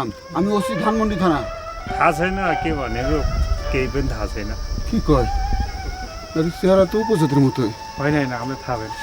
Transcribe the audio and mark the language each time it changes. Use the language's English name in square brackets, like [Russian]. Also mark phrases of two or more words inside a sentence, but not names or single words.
[Bangla] আমি ওসি ধানমন্ডি থানা। [Nepali] थाहा छैन के भनेको केही पनि थाहा छैन। [Bangla] কি কয়? আরে চেহারা তো উপজাতির মতোই। [Nepali] होइन होइन हामीलाई थाहा भएन।